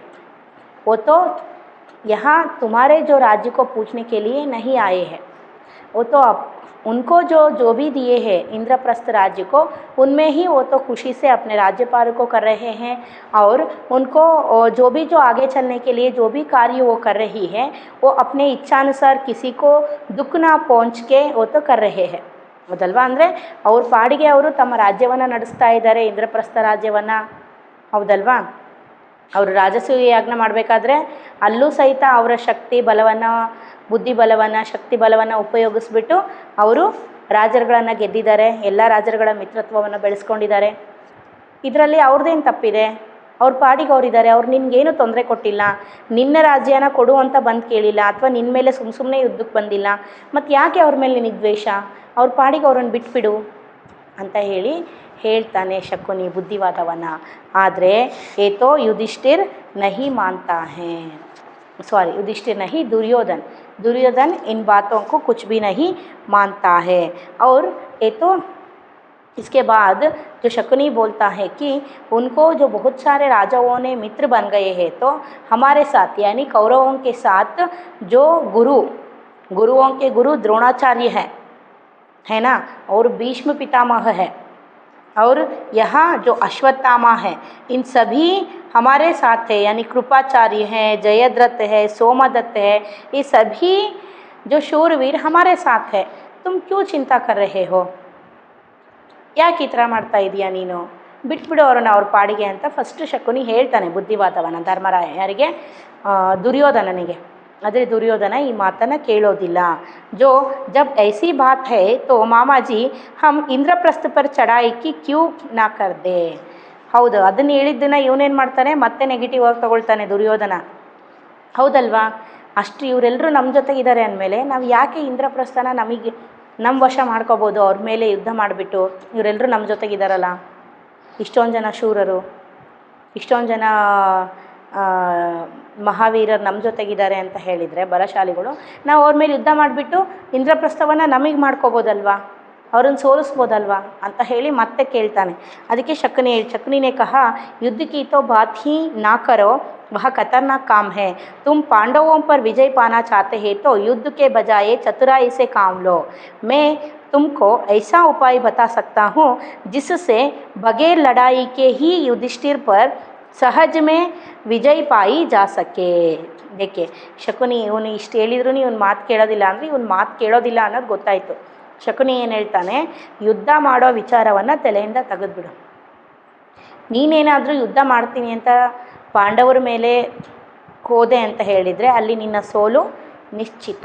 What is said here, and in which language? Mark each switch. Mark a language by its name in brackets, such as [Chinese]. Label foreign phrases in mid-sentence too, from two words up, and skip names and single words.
[Hindi] वो तो यहाँ तुम्हारे जो राज्य को पूछने के लिए नहीं आए हैं, वो तो अब उनको जो भी दिए हैं इंद्रप्रस्थ राज्य को, उनमें ही वो तो खुशी से अपने राज्यपाल को कर रहे हैं। और उनको जो आगे चलने के लिए जो भी कार्य वो कर रही है, वो अपने इच्छानुसार किसी को दुख ना पहुँच के वो तो कर रहे हैं, [Kannada] ಹೌದಲ್ವಾ? ಅಂದರೆ ಅವ್ರ ಪಾಡಿಗೆ ಅವರು ತಮ್ಮ ರಾಜ್ಯವನ್ನು ನಡೆಸ್ತಾ ಇದ್ದಾರೆ, ಇಂದ್ರಪ್ರಸ್ಥ ರಾಜ್ಯವನ್ನು, ಹೌದಲ್ವಾ? ಅವರು ರಾಜಸೂಯ ಯಾಜ್ಞ ಮಾಡಬೇಕಾದ್ರೆ ಅಲ್ಲೂ ಸಹಿತ ಅವರ ಶಕ್ತಿ ಬಲವನ್ನು, ಬುದ್ಧಿ ಬಲವನ್ನು, ಶಕ್ತಿ ಬಲವನ್ನು ಉಪಯೋಗಿಸ್ಬಿಟ್ಟು ಅವರು ರಾಜರುಗಳನ್ನು ಗೆದ್ದಿದ್ದಾರೆ, ಎಲ್ಲ ರಾಜರುಗಳ ಮಿತ್ರತ್ವವನ್ನು ಬೆಳೆಸ್ಕೊಂಡಿದ್ದಾರೆ. ಇದರಲ್ಲಿ ಅವ್ರದ್ದೇನು ತಪ್ಪಿದೆ? ಅವ್ರ ಪಾಡಿಗೆ ಅವರಿದ್ದಾರೆ, ಅವ್ರು ನಿನಗೇನು ತೊಂದರೆ ಕೊಟ್ಟಿಲ್ಲ, ನಿನ್ನ ರಾಜ್ಯನ ಕೊಡು ಅಂತ ಬಂದು ಕೇಳಿಲ್ಲ, ಅಥವಾ ನಿನ್ನ ಮೇಲೆ ಸುಮ್ಮನೆ ಯುದ್ಧಕ್ಕೆ ಬಂದಿಲ್ಲ, ಮತ್ತು ಯಾಕೆ ಅವ್ರ ಮೇಲೆ ನಿನಗೆ ದ್ವೇಷ? ಅವ್ರ ಪಾಡಿಗೆ ಅವ್ರನ್ನ ಬಿಟ್ಬಿಡು ಅಂತ ಹೇಳ್ತಾನೆ ಶಕುನಿ ಬುದ್ಧಿವಾದವನ್ನು. ಆದರೆ ಏತೋ [Hindi] युधिष्ठिर नहीं मानता है, युधिष्ठिर नहीं, दुर्योधन इन बातों को कुछ भी नहीं मानता है। और ये तो इसके बाद जो शकुनी बोलता है कि उनको जो बहुत सारे राजाओं ने मित्र बन गए हैं, तो हमारे साथ यानी कौरवों के साथ जो गुरुओं के गुरु द्रोणाचार्य है ना, और भीष्म पितामह है, और यहाँ जो अश्वत्थामा है, इन सभी हमारे साथ है, यानी कृपाचार्य हैं, जयद्रथ है, सोमदत्त है, ये सभी जो शूरवीर हमारे साथ है। तुम क्यों चिंता कर रहे हो? [Kannada] ಯಾಕೆ ಈ ಥರ ಮಾಡ್ತಾ ಇದೀಯಾ ನೀನು? ಬಿಟ್ಬಿಡು ಅವ್ರನ್ನ ಅವ್ರ ಪಾಡಿಗೆ ಅಂತ ಫಸ್ಟ್ ಶಕುನಿ ಹೇಳ್ತಾನೆ ಬುದ್ಧಿವಾದವನ್ನು ಧರ್ಮರಾಯ. ಯಾರಿಗೆ? ದುರ್ಯೋಧನನಿಗೆ. ಆದರೆ ದುರ್ಯೋಧನ ಈ ಮಾತನ್ನು ಕೇಳೋದಿಲ್ಲ. [Hindi] जब ऐसी बात है तो मामा जी हम इंद्रप्रस्थ पर चढ़ाई की क्यों ना कर दे? [Kannada] ಹೌದು, ಅದನ್ನು ಹೇಳಿದ್ದನ್ನ ಇವನೇನು ಮಾಡ್ತಾನೆ, ಮತ್ತೆ ನೆಗೆಟಿವ್ ಆಗಿ ತಗೊಳ್ತಾನೆ ದುರ್ಯೋಧನ, ಹೌದಲ್ವಾ? ಅಷ್ಟು ಇವರೆಲ್ಲರೂ ನಮ್ಮ ಜೊತೆಗಿದ್ದಾರೆ ಅಂದಮೇಲೆ ನಾವು ಯಾಕೆ ಇಂದ್ರಪ್ರಸ್ಥನ ನಮ್ಮ ವಶ ಮಾಡ್ಕೋಬೋದು, ಅವ್ರ ಮೇಲೆ ಯುದ್ಧ ಮಾಡಿಬಿಟ್ಟು. ಇವರೆಲ್ಲರೂ ನಮ್ಮ ಜೊತೆಗಿದ್ದಾರಲ್ಲ, ಇಷ್ಟೊಂದು ಜನ ಶೂರರು, ಇಷ್ಟೊಂದು ಜನ ಮಹಾವೀರರು ನಮ್ಮ ಜೊತೆಗಿದ್ದಾರೆ ಅಂತ ಹೇಳಿದರೆ, ಬಲಶಾಲಿಗಳು, ನಾವು ಅವ್ರ ಮೇಲೆ ಯುದ್ಧ ಮಾಡಿಬಿಟ್ಟು ಇಂದ್ರಪ್ರಸ್ಥವನ್ನು ನಮಗೆ ಮಾಡ್ಕೋಬೋದಲ್ವಾ, ಅವ್ರನ್ನ ಸೋಲಿಸ್ಬೋದಲ್ವಾ ಅಂತ ಹೇಳಿ ಮತ್ತೆ ಕೇಳ್ತಾನೆ. [Hindi] ಅದಕ್ಕೆ शकुनी कहा युद्ध की तो बात ही ना करो, वह खतरनाक काम है। तुम पांडवों पर विजय पाना चाहते हैं तो युद्ध के बजाय चतुराई से काम लो। मैं तुमको ऐसा उपाय बता सकता हूँ जिससे बगैर लड़ाई के ही युधिष्ठिर पर सहज में विजय पाई जा सके। [Kannada] देखिए शकुनी ಇವನು ಇಷ್ಟು ಹೇಳಿದ್ರು ಇವನು ಮಾತು ಕೇಳೋದಿಲ್ಲ ಅಂದರೆ ಇವನು ಮಾತು ಕೇಳೋದಿಲ್ಲ ಅನ್ನೋದು ಗೊತ್ತಾಯಿತು. ಶಕುನಿ ಏನು ಹೇಳ್ತಾನೆ, ಯುದ್ಧ ಮಾಡೋ ವಿಚಾರವನ್ನು ತಲೆಯಿಂದ ತೆಗೆದುಬಿಡು. ನೀನೇನಾದರೂ ಯುದ್ಧ ಮಾಡ್ತೀನಿ ಅಂತ ಪಾಂಡವರ ಮೇಲೆ ಹೋದೆ ಅಂತ ಹೇಳಿದರೆ ಅಲ್ಲಿ ನಿನ್ನ ಸೋಲು ನಿಶ್ಚಿತ.